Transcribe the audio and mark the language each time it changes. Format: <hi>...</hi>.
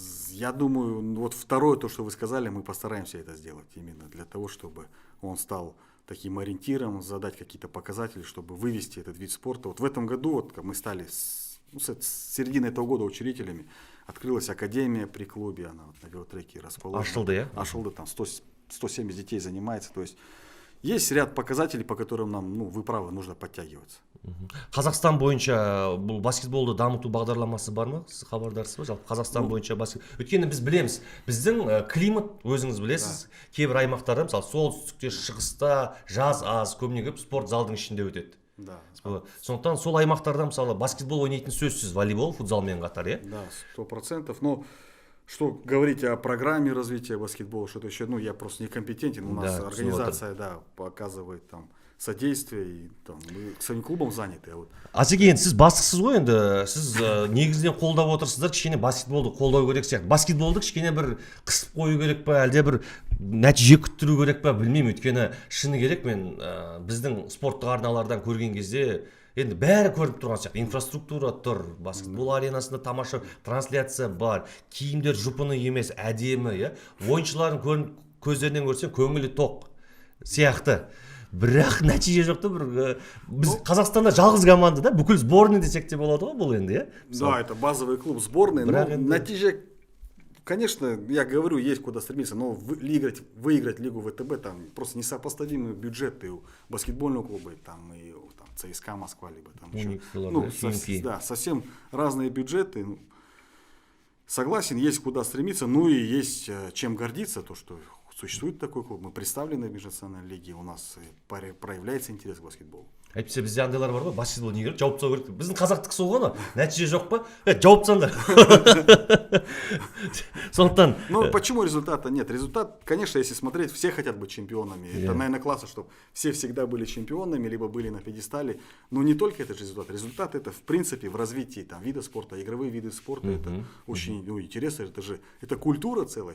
<ru>Я думаю, вот второе, то, что вы сказали, мы постараемся это сделать именно для того, чтобы он стал таким ориентиром, задать какие-то показатели, чтобы вывести этот вид спорта. Вот в этом году вот, мы стали с середины этого года учредителями. Открылась академия при клубе, она вот на велотреке расположена.</ru> <kk>Ашылды,</kk> <ru>Ашылды, там 170 детей занимается. То есть есть ряд показателей, по которым нам, ну, вы правы, нужно подтягиваться.</ru> <kk>Қазақстан бойынша бұл баскетболды дамыту бағдарламасы бар ма? Сіз хабардарсыз ба? Жалпы Қазақстан бойынша өйткені біз білеміз, біздің климат, өзіңіз білесіз, кейбір аймақтарда, мысалы солтүстікте, шығыста жаз аз, көбіне көп спорт залдың ішінде өтеді.</kk> <ru>Да.</ru> <kk>Сондықтан сол аймақтарда мысалы баскетбол ойнайтын сөзсіз волейбол, футзалмен қатар, иә?</kk> <ru>Да, 100%. Но что говорить о программе развития баскетбола, что-то еще, ну, я просто некомпетентен. У нас организация, да, показывает там содействие, и там мы своим клубом заняты.</ru> <kk>Асеке, енді сіз бастықсыз ғой, енді сіз негізінен қолдап отырсыздар, кішкене баскетболды қолдау керек сияқты. Баскетболды кішкене бір қысып қою керек па, әлде бір нәтиже күттіру керек па, білмеймін. Өйткені шыны керек, мен біздің спорттық арналардан көрген кезде енді бәрі көріп тұрған сияқты. Инфраструктура тұр, баскетбол аренасында тамаша трансляция бар, киімдер жұпыны емес, әдемі, ойыншылардың көздерінен көрсең көңілі тоқ сияқты. бірақ нәтиже жоқ та бір біз Қазақстанда жалғыз команда да бүкіл сборный десек те болады ғой бұл енді, иә?</kk> <ru>Да, это базовый клуб сборной, но нәтиже, конечно, я говорю, есть куда стремиться, но выиграть Лигу ВТБ, там просто несопоставимые бюджеты у баскетбольного клуба, там и у ЦСКА Москва, либо там еще. Да, совсем разные бюджеты. Согласен, есть куда стремиться, ну и есть чем гордиться, то, что существует такой клуб. Мы представлены в межнациональной лиге, у нас проявляется интерес к баскетболу.</ru> <kk>Әйтпесе бізде андайлар бар ғой, баскетбол не керек, жауып тастау керек. Біздің қазақтікі сол ғой, нәтиже жоқ па? Жауып тастаңдар. Сондықтан.</kk> <ru>Ну почему результата нет? Результат, конечно, если смотреть, все хотят быть чемпионами. Это, наверное, классно, чтобы все всегда были чемпионами, либо были на пьедестале. Но не только это же результат. Результат это, в принципе, в развитии там вида спорта, игровые виды спорта. Это очень интересно. Это культура целая.</ru>